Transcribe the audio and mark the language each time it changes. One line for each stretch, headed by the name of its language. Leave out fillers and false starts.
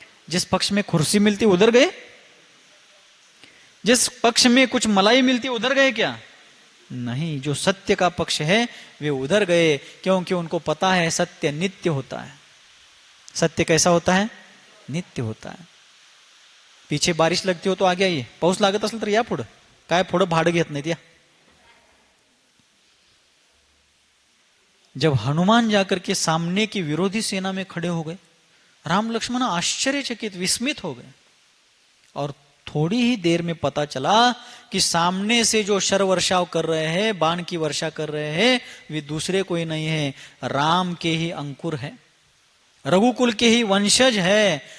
Hindi: जिस पक्ष में कुर्सी मिलती उधर गए? जिस पक्ष में कुछ मलाई मिलती उधर गए क्या? नहीं, जो सत्य का पक्ष है वे उधर गए, क्योंकि उनको पता है सत्य नित्य होता है। सत्य कैसा होता है? नित्य होता है। पीछे बारिश लगती हो तो आगे आइए,
Marathi: पाऊस लागत असेल तर या पुढं, काय पुढं भाडं घेत नाहीत या।
Hindi: जब हनुमान जाकर के सामने की विरोधी सेना में खड़े हो गए, राम लक्ष्मण आश्चर्यचकित विस्मित हो गए। और थोड़ी ही देर में पता चला कि सामने से जो शर वर्षाव कर रहे हैं, बाण की वर्षा कर रहे हैं, वे दूसरे कोई नहीं है, राम के ही अंकुर है, रघुकुल के ही वंशज है।